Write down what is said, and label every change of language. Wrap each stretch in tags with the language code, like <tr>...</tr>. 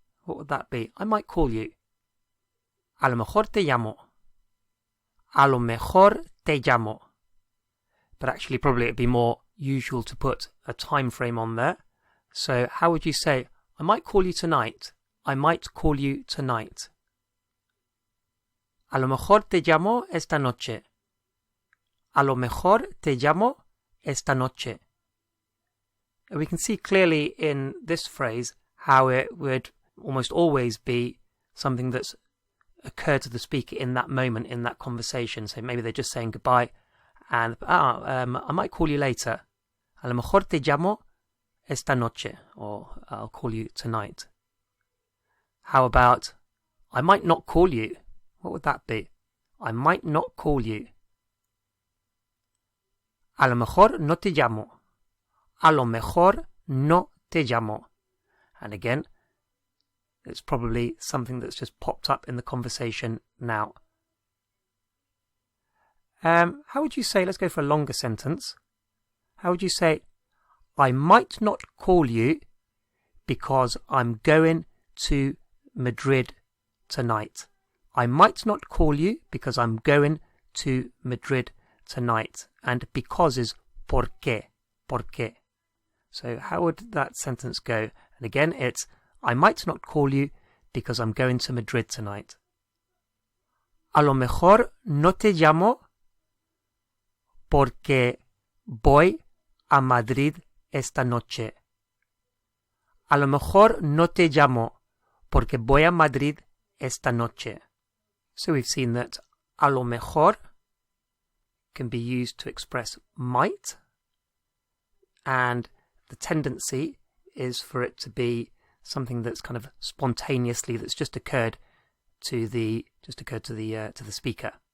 <en>What would that be? I might call you.</en> <es>A lo mejor te llamo. A lo mejor te llamo.</es> <en>But actually probably it'd be more usual to put a time frame on there. So how would you say, I might call you tonight? I might call you tonight.</en> <es>A lo mejor te llamo esta noche. A lo mejor te llamo esta noche.</es> <en>We can see clearly in this phrase how it would almost always be something that's occurred to the speaker in that moment, in that conversation. So maybe they're just saying goodbye and I might call you later.</en> <es>A lo mejor te llamo esta noche,</es> <en>or I'll call you tonight. How about I might not call you? What would that be? I might not call you.</en> <es>A lo mejor no te llamo. A lo mejor no te llamo.</es> <en>And again, it's probably something that's just popped up in the conversation now. How would you say, let's go for a longer sentence. How would you say, I might not call you because I'm going to Madrid tonight. I might not call you because I'm going to Madrid tonight. And because is por qué. So how would that sentence go? And again, it's I might not call you because I'm going to Madrid tonight.</en> <es>A lo mejor no te llamo porque voy a Madrid esta noche. A lo mejor no te llamo porque voy a Madrid esta noche.</es> <en>So we've seen that</en> <es>a lo mejor</es> <en>can be used to express might, and the tendency is for it to be something that's kind of spontaneously, that's just occurred to the speaker.</en>